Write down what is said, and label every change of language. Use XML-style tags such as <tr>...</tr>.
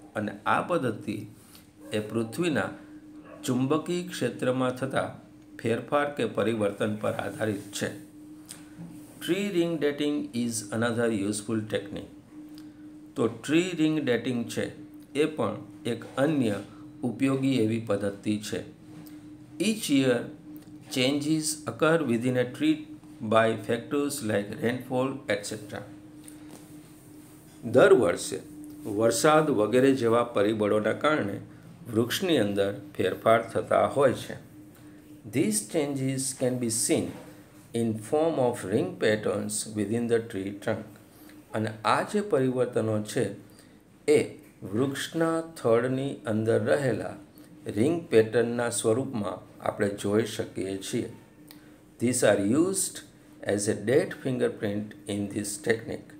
<gu>અને આ પદ્ધતિ એ પૃથ્વીના ચુંબકીય ક્ષેત્રમાં થતા ફેરફાર કે પરિવર્તન પર આધારિત છે.</gu> <en>Tree ring dating is another useful technique.</en> <gu>તો ટ્રી રિંગ ડેટિંગ છે એ પણ એક અન્ય ઉપયોગી એવી પદ્ધતિ છે.</gu> <en>Each year changes occur within a tree by factors like rainfall, etc.</en> <gu>દર વર્ષે વરસાદ વગેરે જેવા પરિબળોના કારણે વૃક્ષની અંદર ફેરફાર થતા હોય છે.</gu> <en>These changes can be seen in form of ring patterns within the tree trunk.</en> <gu>અને આ જે પરિવર્તનો છે એ વૃક્ષના થડની અંદર રહેલા રિંગ પેટર્નના સ્વરૂપમાં આપણે જોઈ શકીએ છીએ.</gu> <en>This are used as a date fingerprint in this technique.</en>